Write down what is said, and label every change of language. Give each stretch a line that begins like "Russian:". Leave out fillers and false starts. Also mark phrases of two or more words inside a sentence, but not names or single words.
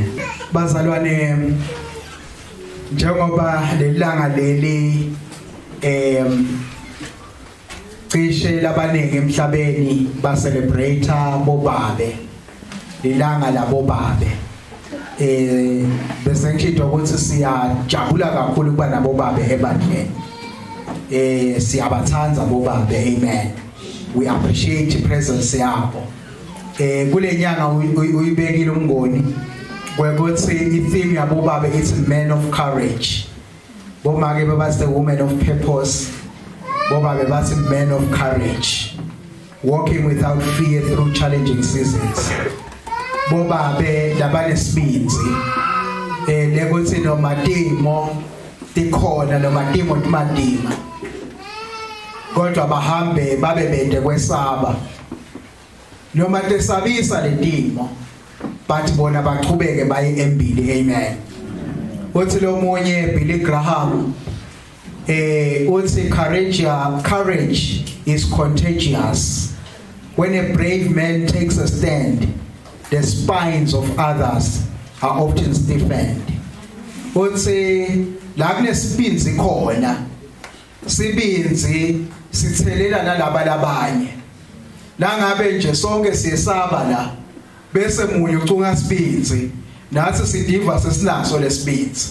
Swati: Bazalwane, njengoba lelanga leli cishe labaningi emhlabeni ba celebrate bobabe. Lilanga labobabe. Bese ngithi ukuthi siyajabula kakhulu kuba nabobabe ebandleni. Siyabathanza bobabe. Amen.
English: We appreciate the presence yabo.
Swati: Kule nyanga uyibekile umngoni kwekuthi i-theme yabobabe
English: it's men of courage.
Swati: Bomake babathi
English: women of purpose.
Swati: Bobabe bathi
English: men of courage. Walking without fear through challenging seasons.
Swati: Bobabe labanesibinzi lekuthi noma timo tikhona noma timo timadima kodwa bahambe babe bende kwesaba noma tesabisa letimo bathi bona baqhubeke baye embili. Amen. Uthi lo munye Billy Graham uthi
English: courage is contagious. When a brave man takes a stand, the spines of others are often stiffened.
Swati: Uthi la kunesibinzi khona sibinzi sithelela nalaba labanye. La ngabe nje sonke siyesaba la bese munye ucunga sibinzi nathi sidiva sesinaso lesibinzi.